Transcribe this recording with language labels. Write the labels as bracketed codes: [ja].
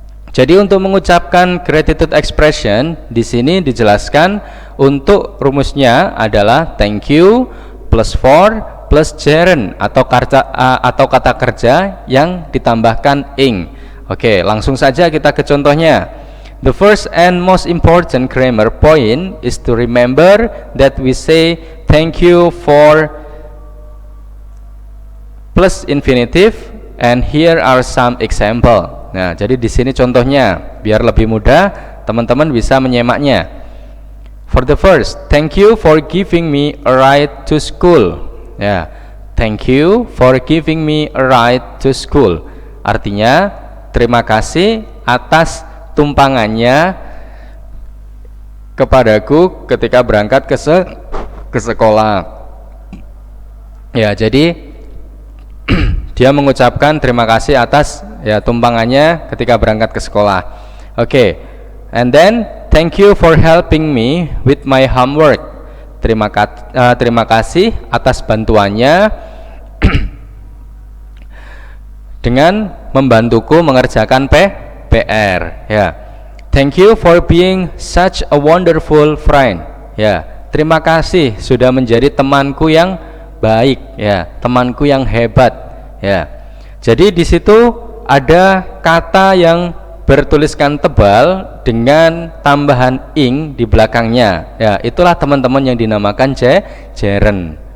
[id] Jadi untuk mengucapkan gratitude expression di sini dijelaskan untuk rumusnya adalah [en] thank you plus for plus gerund [id] atau kata kerja yang ditambahkan ing. Oke, langsung saja kita ke contohnya. [en] The first and most important grammar point is to remember that we say thank you for plus infinitive. And here are some example. [id] Nah, jadi di sini contohnya biar lebih mudah teman-teman bisa menyimaknya. [en] For the first, thank you for giving me a ride to school. Ya, thank you for giving me a ride to school. [id] Artinya terima kasih atas tumpangannya kepadaku ketika berangkat ke sekolah. Ya, jadi dia mengucapkan terima kasih atas, ya, tumpangannya ketika berangkat ke sekolah. Oke. [en] And then thank you for helping me with my homework. [id] Terima kasih atas bantuannya dengan membantuku mengerjakan PR. Ya. [en] Thank you for being such a wonderful friend. [id] Ya. Terima kasih sudah menjadi temanku yang baik, ya, temanku yang hebat. Ya, jadi di situ ada kata yang bertuliskan tebal dengan tambahan ing di belakangnya. Ya, itulah teman-teman yang dinamakan gerund.